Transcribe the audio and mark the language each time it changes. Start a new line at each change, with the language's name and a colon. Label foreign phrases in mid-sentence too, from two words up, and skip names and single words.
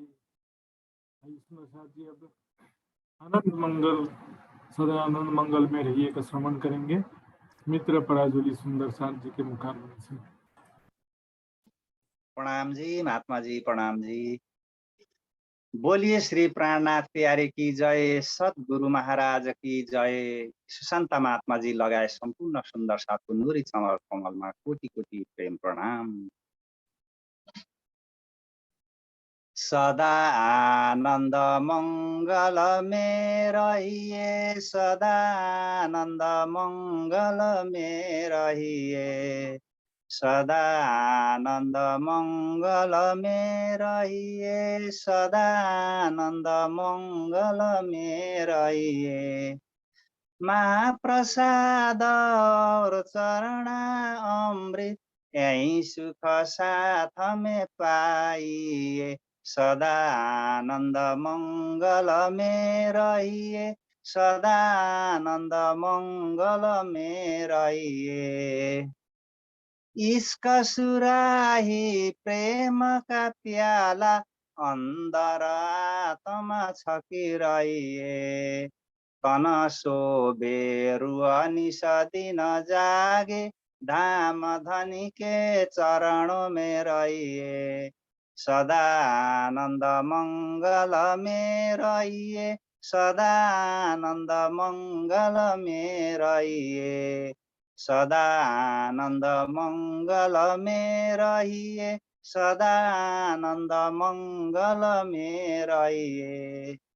Hindi: इसमें साथ जी अब आनंद मंगल, सदा आनंद मंगल में रहिए का श्रवण करेंगे मित्र पराजुली सुंदर साथ जी के मुखारविंद से। प्रणाम जी महात्मा जी, प्रणाम जी। बोलिए श्री प्राणनाथ प्यारे की जय, सद्गुरु महाराज की जय।
Nepali: सुशान्त महात्मा जी लगाए सम्पूर्ण सुन्दर साथको नुरी चमल कमलमा कोटि कोटि प्रेम प्रणाम।
Hindi: सदा आनन्द मङ्गल में रहिए, सदा आनन्द मङ्गल में रहिए, सदा आनन्द मङ्गल में रहिए, सदा आनन्द मङ्गल में रहिए। महाप्रसाद और चरण अमृत, यही सुख साथ में पाइए, सदा आनन्द मङ्गल में रहिए, सदा आनन्द मङ्गल में रहिए। इसका सुराही प्रेम का प्याला, अंदर आत्मा छकिरहिए, तन शोभे रुआ निश दिन जागे, धाम धनी के चरणों में रहिए, सदा आनंद मंगल में रहिए, सदा आनंद मंगल में रहिए, सदा आनंद मंगल में रहिए, सदा आनंद मंगल में रहिए।